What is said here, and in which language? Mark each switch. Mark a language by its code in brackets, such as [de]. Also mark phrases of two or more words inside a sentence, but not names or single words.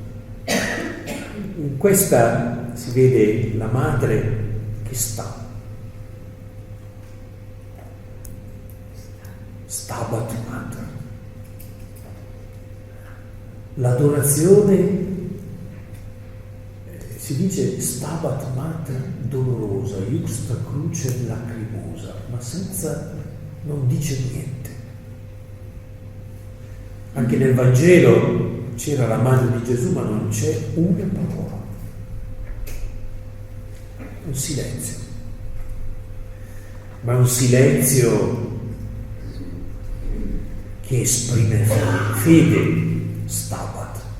[it] In questa si vede la madre che Stabat Mater. L'adorazione si dice [la] Stabat Mater dolorosa, iusta crucem lacrimosa, [it] ma non dice niente. Anche nel Vangelo c'era la madre di Gesù, ma non c'è una parola. Un silenzio. Ma un silenzio che esprime fede, Stabat.